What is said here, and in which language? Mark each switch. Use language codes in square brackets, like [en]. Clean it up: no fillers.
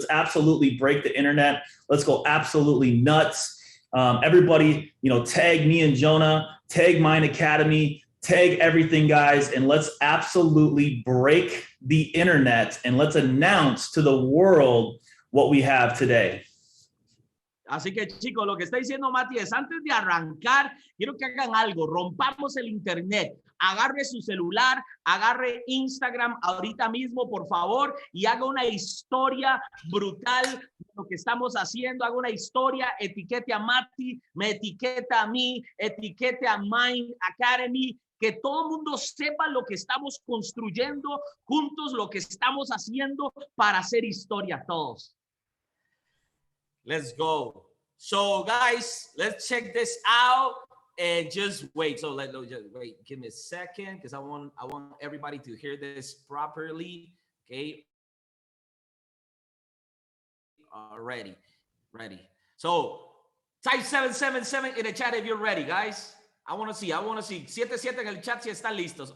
[en] Let's absolutely break the internet. Let's go absolutely nuts. Everybody, tag me and Jonah, tag Mind Academy, tag everything, guys, and let's absolutely break the internet and let's announce to the world what we have today. [es] Así que, chicos, lo que está diciendo Mati es, antes de arrancar, quiero que hagan algo, rompamos el internet, agarre su celular, agarre Instagram ahorita mismo, por favor, y haga una historia brutal de lo que estamos haciendo, haga una historia, etiquete a Mati, me etiqueta a mí, etiquete a Mind Academy, que todo el mundo sepa lo que estamos construyendo juntos, lo que estamos haciendo para hacer historia todos. [en] Let's go. So, guys, let's check this out and just wait. So just wait. Give me a second because I want everybody to hear this properly. Okay. Ready. So, type 777 in the chat if you're ready, guys. I want to see. [es] 77 en el chat si están listos.